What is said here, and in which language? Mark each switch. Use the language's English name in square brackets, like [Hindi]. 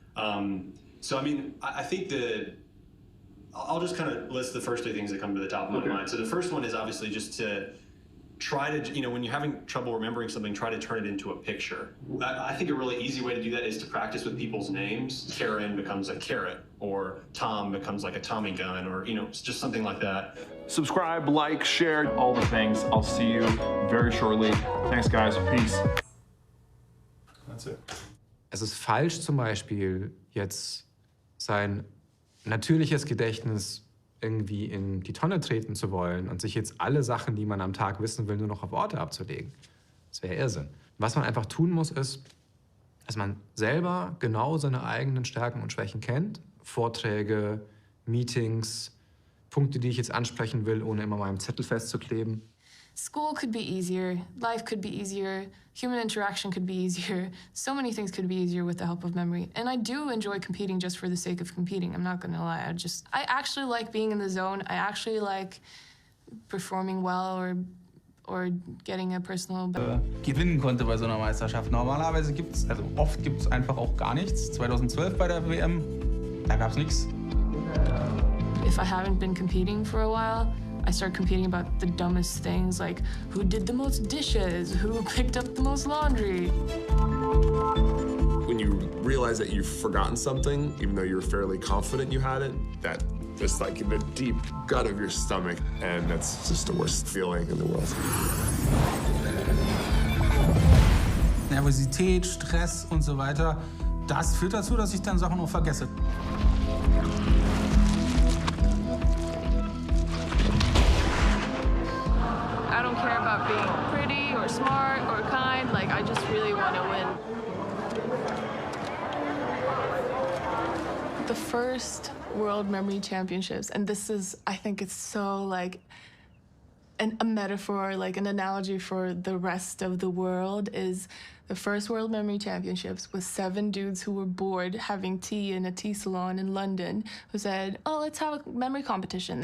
[English] So I mean, I think I'll just kind of list the first two things that come to the top of my mind. So the first one is obviously just to try to, when you're having trouble remembering something, try to turn it into a picture. I think a really easy way to do that is to practice with people's names. Karen becomes a carrot, or Tom becomes like a Tommy gun, or, it's just something like that. Subscribe, like, share, all the things. I'll see you very shortly. Thanks, guys. Peace. That's it. [German] Es ist falsch, zum Beispiel jetzt sein natürliches Gedächtnis irgendwie in die Tonne treten zu wollen und sich jetzt alle Sachen, die man am Tag wissen will, nur noch auf Orte abzulegen. Das wäre Irrsinn. Was man einfach tun muss, ist, dass man selber genau seine eigenen Stärken und Schwächen kennt. Vorträge, Meetings, Punkte, die ich jetzt ansprechen will, ohne immer meinem Zettel festzukleben. [English] School could be easier, life could be easier, human interaction could be easier, so many things could be easier with the help of memory. And I do enjoy competing just for the sake of competing, I'm not gonna lie. I actually like being in the zone, I actually like performing well or getting a personal... [German] Gewinnen konnte bei so einer Meisterschaft. Normalerweise oft gibt's einfach auch gar nichts. 2012 bei der WM, da gab's nichts. [English] If I haven't been competing for a while, I start competing about the dumbest things, like who did the most dishes, who picked up the most laundry. When you realize that you've forgotten something, even though you're fairly confident you had it, that just like in the deep gut of your stomach, and that's just the worst feeling in the world. [German] Nervosität, Stress und so weiter, das führt dazu, dass ich dann Sachen auch vergesse. [English] I don't care about being pretty or smart or kind, like I just really want to win. The first World Memory Championships, and this is, I think it's so like a metaphor, like an analogy for the rest of the world, is the first World Memory Championships was 7 dudes who were bored having tea in a tea salon in London who said, oh, let's have a memory competition.